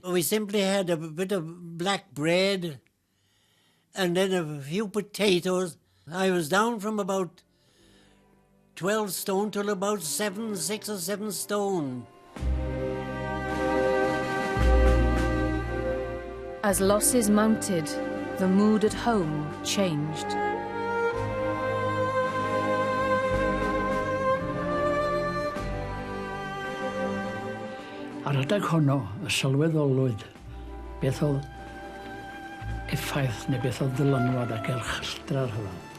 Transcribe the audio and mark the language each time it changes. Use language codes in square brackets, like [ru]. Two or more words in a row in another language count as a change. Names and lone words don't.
[en] We simply had a bit of black bread and then a few potatoes. I was down from about 12 stone till about 6 or 7 stone. As losses mounted, the mood at home changed. [cy] Ar adag honno, y sylweddolwyd beth oedd effaith neu beth oedd ddylynwad ac erchyldra'r hynny.